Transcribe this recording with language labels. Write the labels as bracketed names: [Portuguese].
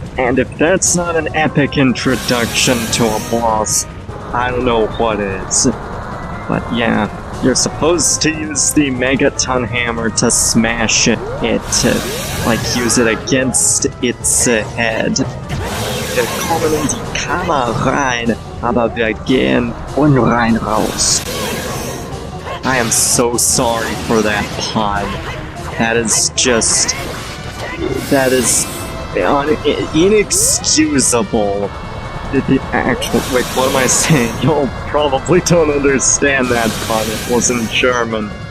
[English] And if that's not an epic introduction to a boss, I don't know what is. But yeah, you're supposed to use the Megaton Hammer to smash it, like use it against its head. [German] Willkommen in die Kammer rein, aber wir gehen unrein raus. [English] I am so sorry for that pun. That is just... That is... inexcusable. The actual... Wait, what am I saying? Y'all probably don't understand that pun. It was in German.